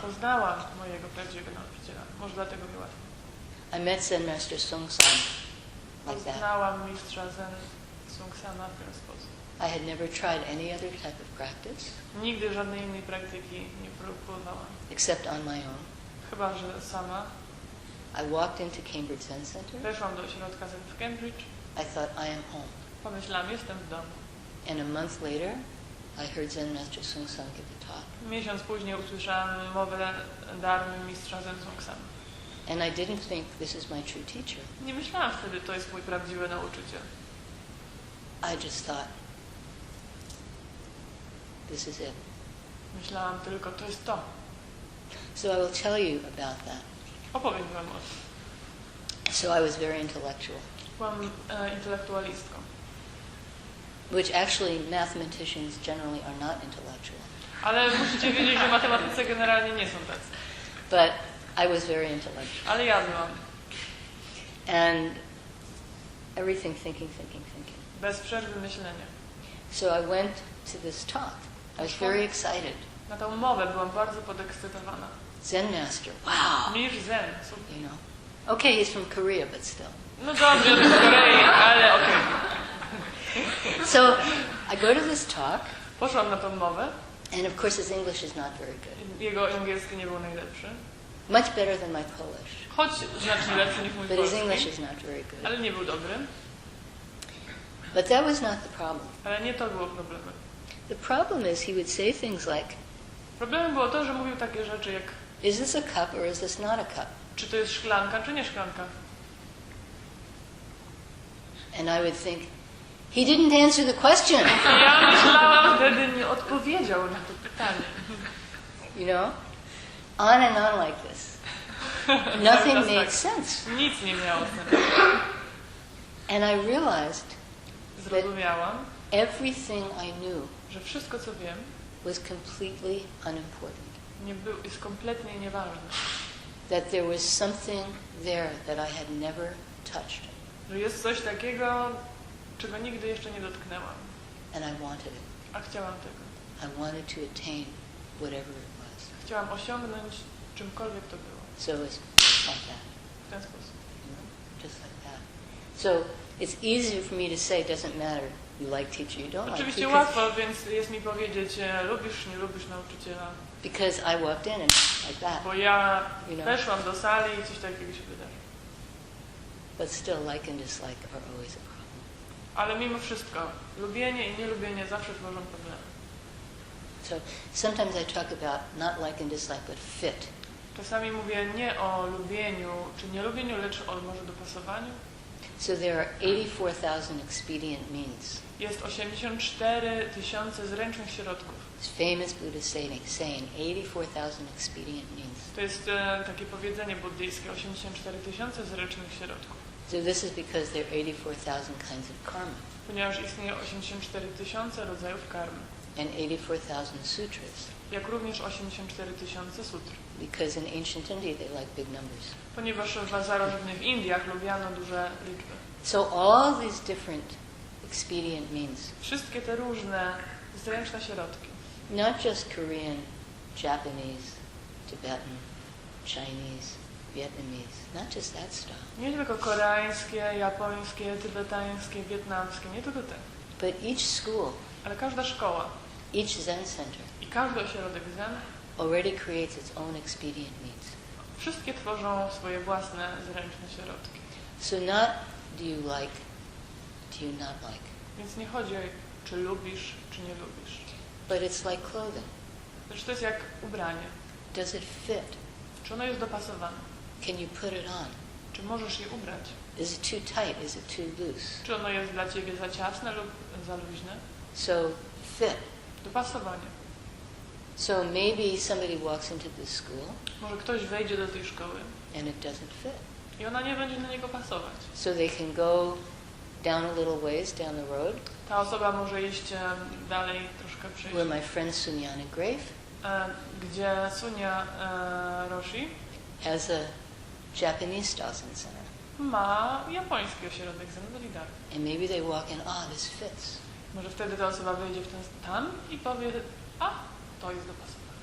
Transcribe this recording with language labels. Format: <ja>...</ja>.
<pl>poznałam mojego prawdziwego nauczyciela. Może dlatego mi łatwo.</pl> <en>I met Zen Master Sung-san like that.</en> <pl>Poznałam mistrza Zen Sung-sana w ten sposób.</pl> <en>I had never tried any other type of practice</en> <pl>Nigdy żadnej innej praktyki nie próbowałam.</pl> <en>except on my own.</en> <pl>Chyba że sama.</pl> <en>I walked into Cambridge Zen Center.</en> <pl>Weszłam do ośrodka Zen w Cambridge.</pl> <en>I thought, I am home.</en> <pl>Pomyślałam: jestem w domu.</pl> <en>And a month later, I heard Zen Master Sung-san give a talk.</en> <pl>Miesiąc później usłyszałam mowę darmy mistrza Zen Sung-sana.</pl> <en>And I didn't think this is my true teacher.</en> <pl>Nie myślałam wtedy: to jest mój prawdziwy nauczyciel.</pl> <en>I just thought, this is it.</en> <pl>Myślałam tylko: to jest to.</pl> <en>So I will tell you about that.</en> <pl>Opowiem wam o tym.</pl> <en>So I was very intellectual,</en> <pl>Byłam intelektualistką.</pl> <en>which actually mathematicians generally are not intellectual.</en> <pl>Ale musicie wiedzieć, że matematycy generalnie nie są tacy.</pl> <en>But I was very intellectual.</en> <pl>Ale ja byłam.</pl> <en>And everything thinking.</en> <pl>Bez przerwy myślenia.</pl> <en>So I went to this talk. I was very excited.</en> <pl>Na tą mowę byłam bardzo podekscytowana.</pl> <en>Zen Master, wow,</en> <pl>Mistrz Zen, super.</pl> <en>you know. Okay, he's from Korea, but still.</en> <pl>No dobrze, on jest z Korei, ale okej.</pl> <en>So I go to this talk,</en> <pl>Poszłam na tą mowę.</pl> <en>and of course his English is not very good.</en> <pl>Jego angielski nie był najlepszy.</pl> <en>Much better than my Polish,</en> <pl>Choć znacznie lepszy niż mój</pl> <en>but his English</en> <pl>polski.</pl> <en>is not very good.</en> <pl>Ale nie był dobry.</pl> <en>But that was not the problem.</en> <pl>Ale nie to było problemem.</pl> <en>The problem is he would say things like,</en> <pl>Problemem było to, że mówił takie rzeczy jak:</pl> <en>is this a cup or is this not a cup?</en> <pl>czy to jest szklanka, czy nie szklanka.</pl> <en>And I would think, he didn't answer the question,</en> <pl>I ja myślałam, wtedy nie odpowiedział na to pytanie.</pl> <en>you know? On and on like this. Nothing</en> <pl>Cały czas</pl> <en>made</en> <pl>tak.</pl> <en>sense.</en> <pl>Nic nie miało sensu.</pl> <en>And I realized</en> <pl>Zrozumiałam,</pl> <en>everything I knew</en> <pl>że wszystko, co wiem,</pl> <en>was completely unimportant.</en> <pl>jest kompletnie nieważne.</pl> <en>That there was something there that I had never touched.</en> <pl>Że jest coś takiego, czego nigdy jeszcze nie dotknęłam.</pl> <en>And I wanted it.</en> <pl>A chciałam tego.</pl> <en>I wanted to attain whatever it was.</en> <pl>Chciałam osiągnąć czymkolwiek to było.</pl> <en>So it was like that,</en> <pl>W ten sposób.</pl> <en>you know, just like that. So it's easier for me to say, it doesn't matter, you like teacher, you don't like</en> <pl>Oczywiście</pl> <en>teacher.</en> <pl>łatwo, więc jest mi powiedzieć: lubisz, nie lubisz nauczyciela.</pl> <en>Because I walked in and like that.</en> <pl>Bo ja</pl> <en>You know.</en> <pl>weszłam do sali i coś takiego się wydarzyło.</pl> <en>But still, like and dislike are always a problem.</en> <pl>Ale mimo wszystko, lubienie i nielubienie zawsze tworzą problemy.</pl> <en>So sometimes I talk about not like and dislike, but fit.</en> <pl>Czasami mówię nie o lubieniu czy nielubieniu, lecz o może dopasowaniu.</pl> <en>So there are 84,000 expedient means.</en> <pl>Jest 84 000 zręcznych środków.</pl> <en>It's famous Buddhist saying 84,000 expedient means.</en> <pl>To jest takie powiedzenie buddyjskie, 84 000 zręcznych środków.</pl> <en>So this is because there are 84,000 kinds of karma</en> <pl>Ponieważ istnieje 84 000 rodzajów karmy.</pl> <en>and 84,000 sutras.</en> <pl>Jak również 84 000 sutr.</pl> <en>Because in ancient India they like big numbers.</en> <pl>Ponieważ w starożytnych w Indiach lubiano duże liczby.</pl> <en>So all these different expedient means,</en> <pl>Wszystkie te różne zręczne środki.</pl> <en>not just Korean, Japanese, Tibetan, Chinese, Vietnamese, not just that stuff,</en> <pl>Nie tylko koreańskie, japońskie, tybetańskie, wietnamskie, nie tylko te.</pl> <en>but each school,</en> <pl>Ale każda szkoła</pl> <en>each Zen center</en> <pl>i każdy ośrodek Zen,</pl> <en>already creates its own expedient means.</en> <pl>wszystkie tworzą swoje własne zręczne środki.</pl> <en>So not do you like, do you not like,</en> <pl>Więc nie chodzi o czy lubisz, czy nie lubisz.</pl> <en>but it's like clothing.</en> <pl>Lecz to jest jak ubranie.</pl> <en>Does it fit?</en> <pl>Czy ono jest dopasowane?</pl> <en>Can you put it on?</en> <pl>Czy możesz je ubrać?</pl> <en>Is it too tight? Is it too loose?</en> <pl>Czy ono jest dla ciebie za ciasne lub za luźne?</pl> <en>So fit.</en> <pl>Dopasowanie.</pl> <en>So maybe somebody walks into this school</en> <pl>Może ktoś wejdzie do tej szkoły</pl> <en>and it doesn't fit.</en> <pl>i ona nie będzie na niego pasować.</pl> <en>So they can go down a little ways down the road</en> <pl>Ta osoba może iść dalej, troszkę przejść,</pl> <en>where my friend Sunyana Grave</en> <pl>gdzie Sunia Roshi</pl> <en>has a Japanese style Zen center.</en> <pl>ma japoński ośrodek Zen w Lidar.</pl> <en>And maybe they walk in, this fits.</en> <pl>Może wtedy ta osoba wejdzie w ten tam i powie, to jest dopasowane.</pl>